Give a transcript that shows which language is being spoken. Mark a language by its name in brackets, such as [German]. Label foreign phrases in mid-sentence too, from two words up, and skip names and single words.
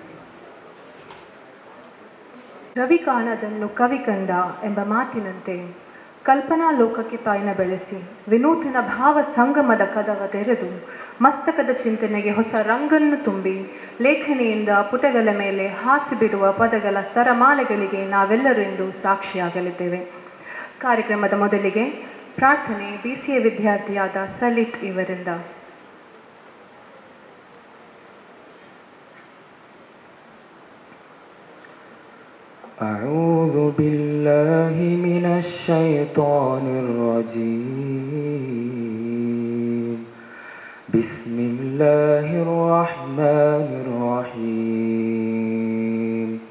[Kannada] ರವಿ ಕಾಣದನ್ನು ಕವಿ ಕಂಡ ಎಂಬ ಮಾತಿನಂತೆ ಕಲ್ಪನಾ ಲೋಕಕ್ಕೆ ಪಯಣ ಬೆಳೆಸಿ ವಿನೂತನ ಭಾವ ಸಂಗಮದ ಕದವ ತೆರೆದು ಮಸ್ತಕದ ಚಿಂತನೆಗೆ ಹೊಸ ರಂಗನ್ನು ತುಂಬಿ ಲೇಖನಿಯಿಂದ ಪುಟಗಳ ಮೇಲೆ ಹಾಸಿಬಿಡುವ ಪದಗಳ ಸರಮಾಲೆಗಳಿಗೆ ನಾವೆಲ್ಲರೂ ಇಂದು ಸಾಕ್ಷಿಯಾಗಲಿದ್ದೇವೆ. ಕಾರ್ಯಕ್ರಮದ ಮೊದಲಿಗೆ ಪ್ರಾರ್ಥನೆ BCA ವಿದ್ಯಾರ್ಥಿಯಾದ ಸಲಿತ್ ಇವರಿಂದ. [Arabic] أعوذ بالله من الشيطان الرجيم. بسم الله الرحمن الرحيم.